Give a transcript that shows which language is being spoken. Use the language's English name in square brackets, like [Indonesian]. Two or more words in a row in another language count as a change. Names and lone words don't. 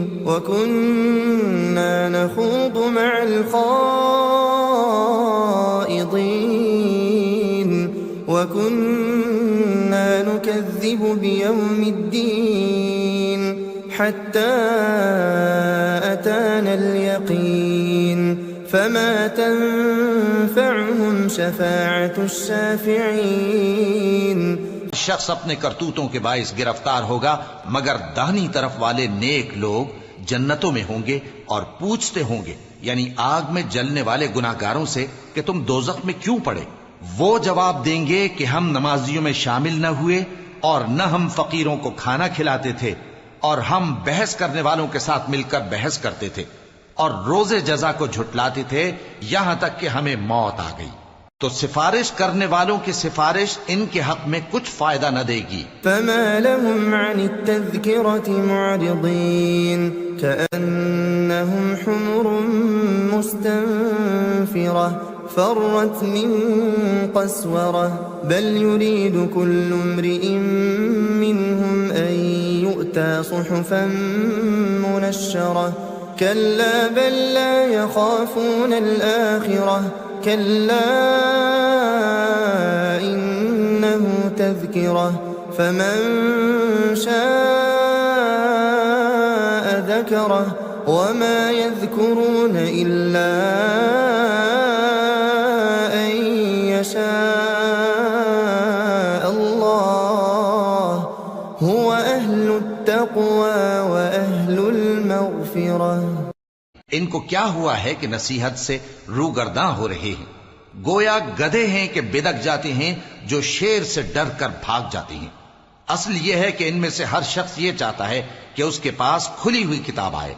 [Arabic] وكنا نخوض مع الخائضين وكنا نكذب بيوم الدين حتى أتانا اليقين فما تنفعهم شفاعة الشافعين. [Urdu] شخص اپنے کرتوتوں کے باعث گرفتار ہوگا، مگر داہنی طرف والے نیک لوگ جنتوں میں ہوں گے اور پوچھتے ہوں گے، یعنی آگ میں جلنے والے گناہگاروں سے، کہ تم دوزخ میں کیوں پڑے. وہ جواب دیں گے کہ ہم نمازیوں میں شامل نہ ہوئے اور نہ ہم فقیروں کو کھانا کھلاتے تھے، اور ہم بحث کرنے والوں کے ساتھ مل کر بحث کرتے تھے اور روزِ جزا کو جھٹلاتے تھے، یہاں تک کہ ہمیں موت آ گئی. تو سفارش کرنے والوں کی سفارش ان کے حق میں کچھ فائدہ نہ دے گی. [Arabic] فما لهم عن التذكرة معرضين كأنهم حمر مستنفرة فرت من قسورة بل يريد كل امرئ منهم أن يؤتى صحفا منشرة كلا بل لا يخافون الآخرة كلا إنه تذكرة فمن شاء ذكره وما يذكرون إلا أن يشاء الله هو أهل التقوى وأهل المغفرة. [Urdu] ان کو کیا ہوا ہے کہ نصیحت سے روگرداں ہو رہے ہیں، گویا گدھے ہیں کہ بدک جاتے ہیں جو شیر سے ڈر کر بھاگ جاتے ہیں. اصل یہ ہے کہ ان میں سے ہر شخص یہ چاہتا ہے کہ اس کے پاس کھلی ہوئی کتاب آئے.